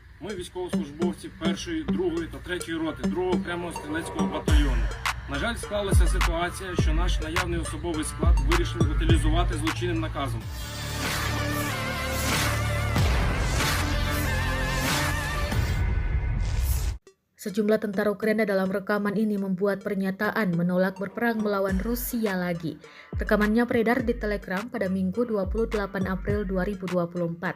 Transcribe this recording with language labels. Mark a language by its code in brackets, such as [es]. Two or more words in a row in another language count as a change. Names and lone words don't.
[uk] Ми військовослужбовці 1-ї, 2-ї та 3-ї роти 2-го окремого стрілецького батальйону. На жаль, склалася ситуація, що наш наявний особовий склад вирішили утилізувати злочинним наказом. [id] Sejumlah tentara Ukraina dalam rekaman ini membuat pernyataan menolak berperang melawan Rusia lagi. Rekamannya beredar di Telegram pada Minggu 28 April 2024.